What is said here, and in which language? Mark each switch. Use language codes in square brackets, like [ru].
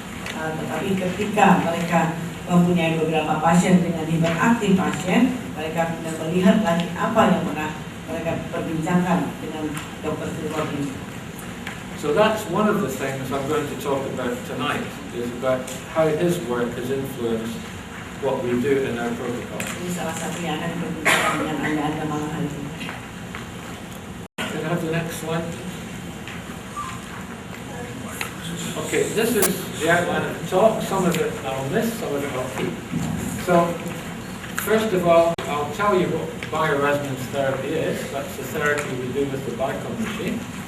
[id] Tetapi ketika mereka mempunyai beberapa pasien dengan hiperaktif pasien, mereka bisa melihat lagi apa yang pernah mereka perbincangkan dengan Dr. Philpott ini. [en] So that's one of the things I'm going to talk about tonight, is about how his work has influenced what we do in our protocol. [id] Ini salah satu yang akan berbincang dengan Anda malam hari ini. [en] Can I have the next slide? Okay, this is the outline of the talk. Some of it I'll miss, some of it I'll keep. So, first of all, I'll tell you what bioresonance therapy is. That's the therapy we do with the Bicom machine.